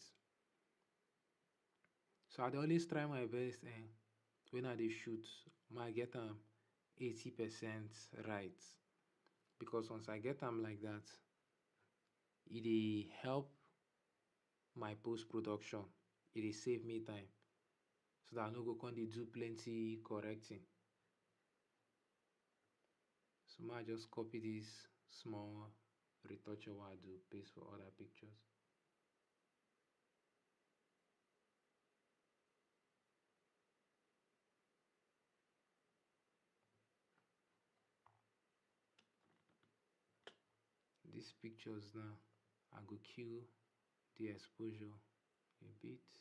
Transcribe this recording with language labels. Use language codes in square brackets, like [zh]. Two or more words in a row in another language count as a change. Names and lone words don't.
[pcm] So I dey always try my best when I dey shoot, I get am 80% right, because once I get am like that, e dey help my post production. E dey save me time, so that I no go come dey do plenty correcting. So I just copy this small retoucher wey I do paste for other pictures. These pictures now, I go kill the exposure a bit.